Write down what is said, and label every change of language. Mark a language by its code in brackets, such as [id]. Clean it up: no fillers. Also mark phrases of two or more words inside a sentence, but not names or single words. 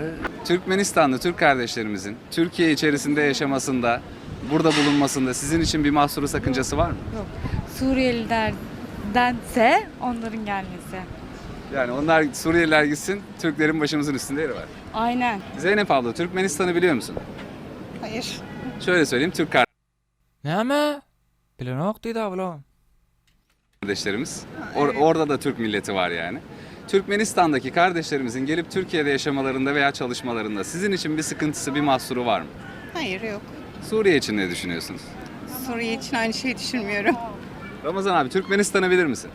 [tr] Türkmenistanlı Türk kardeşlerimizin Türkiye içerisinde yaşamasında, burada bulunmasında sizin için bir mahsuru, sakıncası var mı? Suriyelilerdense onların gelmesi. Yani onlar Suriyeliler gitsin, Türklerin başımızın üstünde yeri var. Aynen. Zeynep abla, Türkmenistan'ı biliyor musun? Hayır. Şöyle söyleyeyim, Türk [tk] Näme? Bilenok diýdi ablam. [tr] kardeşlerimiz. Orada da Türk milleti var yani. Türkmenistan'daki kardeşlerimizin gelip Türkiye'de yaşamalarında veya çalışmalarında sizin için bir sıkıntısı, bir mahsuru var mı? Hayır yok. Suriye için ne düşünüyorsunuz? Suriye için aynı şeyi düşünmüyorum. Ramazan abi, Türkmenistan'ı bilir misin?